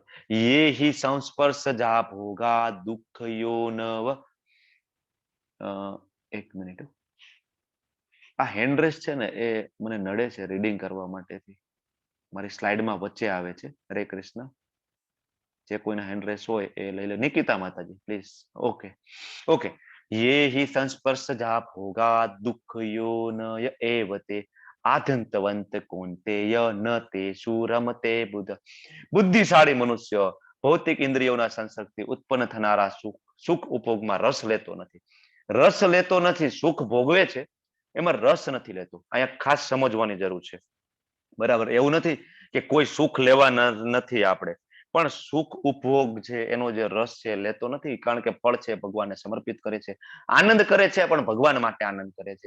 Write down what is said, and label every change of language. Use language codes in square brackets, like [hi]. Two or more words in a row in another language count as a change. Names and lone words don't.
[sa] ये हि संस्पर्शजा भोगा दुःखयो नव [gu] એક મિનિટ, આ [en] hand raise [gu] છે ને એ મને નડે છે રીડિંગ કરવા માટેથી, મારી સ્લાઇડમાં વચ્ચે આવે છે. હરે કૃષ્ણ. જે કોઈના [en] hand raise [gu] હોય એ લઈ લે. નિકિતા માતાજી પ્લીઝ. [en] okay okay. [sa] ये हि संस्पर्शजा भोगा दुःखयोनय एव ते आद्यंतवंत कौन्तेय न तेषु रमते बुध. [gu] બુદ્ધિશાળી મનુષ્ય ભૌતિક ઇન્દ્રિયોના સંસર્ગથી ઉત્પન્ન થનારા સુખ ઉપભોગમાં રસ લેતો નથી. રસ લેતો નથી, સુખ ભોગવે છે એમાં રસ નથી લેતો. અહીંયા ખાસ સમજવાની જરૂર છે. બરાબર, એવું નથી કે કોઈ સુખ લેવા નથી આપણે, પણ સુખ ઉપભોગ છે એનો જે રસ છે લેતો નથી, કારણ કે ફળ છે ભગવાનને સમર્પિત કરે છે, આનંદ કરે છે પણ ભગવાન માટે આનંદ કરે છે.